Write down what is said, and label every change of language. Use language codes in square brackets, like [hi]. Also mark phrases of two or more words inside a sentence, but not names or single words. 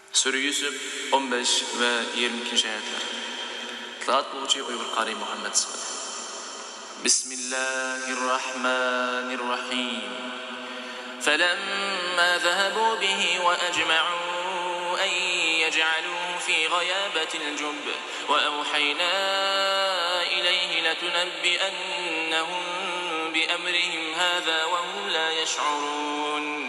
[tr] Sure Yusuf 15 ve 22. ayetler. Taat bulucu Uygur Kari Muhammed Sallallahu. [ar] Bismillahirrahmanirrahim. فَلَمَّا ذَهَبُوا بِهِ وَأَجْمَعُوا أَنْ يَجْعَلُوهُ فِي غَيَابَةِ الْجُبِّ وَأَوْحَيْنَا إِلَيْهِ لَتُنَبِّئَنَّهُمْ بِأَمْرِهِمْ هَذَا وَهُمْ لا يشعرون